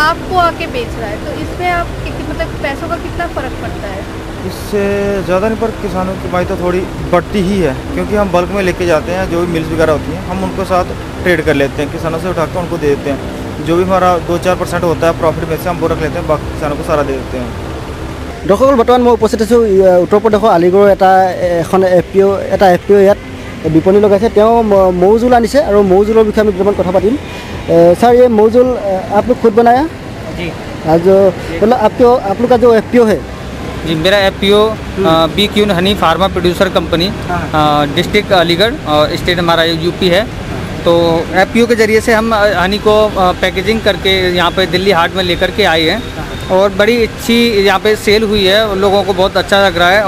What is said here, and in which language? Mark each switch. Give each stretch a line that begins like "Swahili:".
Hindi: आपको आके बेच रहा है, तो इसमें आप मतलब पैसों का कितना फ़र्क पड़ता है? इससे ज़्यादा नहीं, पर किसानों की कमाई तो थोड़ी बढ़ती ही है, क्योंकि हम बल्क में लेके जाते हैं। जो भी मिल्स वगैरह होती हैं हम उनको साथ ट्रेड कर लेते हैं, किसानों से उठाकर उनको दे देते हैं। जो भी हमारा 2-4% होता है प्रॉफिट में से हम वो रख लेते हैं, बाकी किसानों को सारा दे देते हैं।
Assamese: দৰ্শকসকল বৰ্তমান মই উপস্থিত আছোঁ উত্তৰ প্ৰদেশৰ আলিগড়ৰ এখন এফপিঅ ইয়াত বিপণী লগাইছে। তেওঁ মৌজোল আনিছে আৰু মৌজোলৰ বিষয়ে আমি দুটামান কথা পাতিম।
Hindi: सर ये मौजूल आप लोग खुद बनाया? जी। आज मतलब आप लोग का जो एफपीओ है? जी मेरा FPO B queue Honey pharma producer company, district Aligarh और स्टेट हमारा यूपी है। तो एफपीओ के ज़रिए से हम हनी को पैकेजिंग करके यहाँ पे दिल्ली हाट में लेकर के आए हैं और बड़ी अच्छी यहाँ पे सेल हुई है, लोगों को बहुत अच्छा लग रहा है।